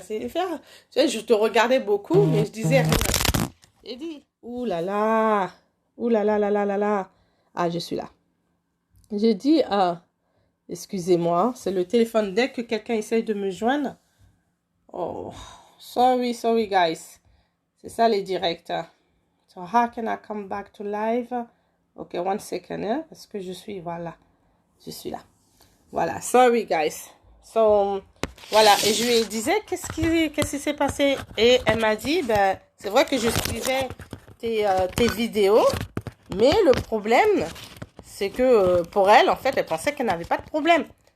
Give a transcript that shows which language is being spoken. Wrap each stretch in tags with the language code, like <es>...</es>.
<fr>Tu sais, je te regardais beaucoup, mais je disais rien. J'ai dit, ouh là là là là là là là. Ah, je suis là. J'ai dit, excusez-moi, c'est le téléphone. Dès que quelqu'un essaye de me joindre.</fr> <en>Oh, sorry, guys.</en> <fr>C'est ça les directs.</fr> <en>So, how can I come back to live?</en> <fr>Ok, 1 second, hein, parce que je suis là. Voilà,</fr> <en>sorry, guys.</en> <fr>So, voilà, et je lui disais, qu'est-ce qui s'est passé? Et elle m'a dit, ben, c'est vrai que je suivais tes vidéos, mais le problème, c'est que pour elle, en fait, elle pensait qu'elle n'avait pas de problème.</fr>